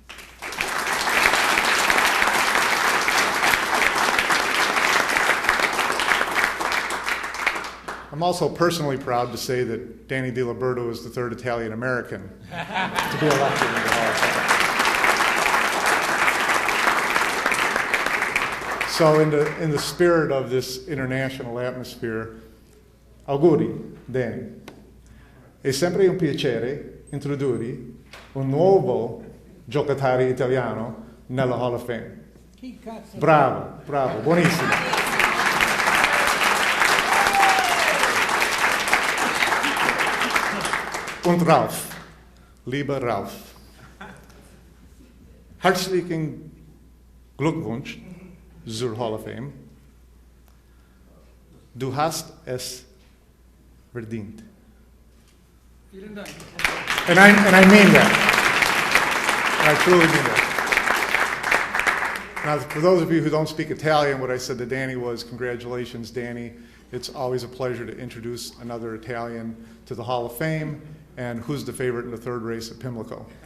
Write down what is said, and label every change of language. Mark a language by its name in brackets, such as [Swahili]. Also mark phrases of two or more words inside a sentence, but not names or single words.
[English] I'm also personally proud to say that Danny Diliberto is the third Italian American to be elected into the Hall of Fame. So in the spirit of this international atmosphere, [Italian] auguri, Danny. È sempre un piacere introdurre un nuovo giocatore italiano nella Hall of Fame. Bravo, buonissimo. [German] Und Ralf, lieber Ralf, herzlichen Glückwunsch zur Hall of Fame. Du hast es verdient. Vielen Dank. [English] And I mean that. And I truly mean that. Now, for those of you who don't speak Italian, what I said to Danny was, congratulations, Danny. It's always a pleasure to introduce another Italian to the Hall of Fame. And who's the favorite in the third race at Pimlico?